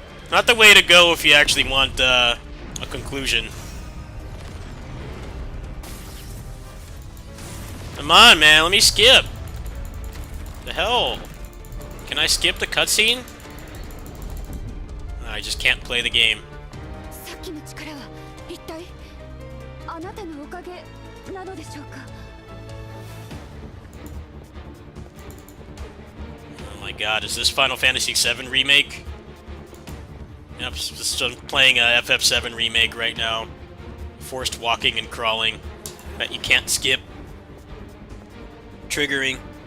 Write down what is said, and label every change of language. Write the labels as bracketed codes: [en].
[en] Not the way to go if you actually want a conclusion. Come on, man, let me skip. The hell? Can I skip the cutscene? I just can't play the game. [ja] さっきの力は一体あなたのおかげなのでしょうか。 [en] Oh my god, is this Final Fantasy VII Remake? Yep, just playing a FF7 Remake right now. Forced walking and crawling that you can't skip. Triggering.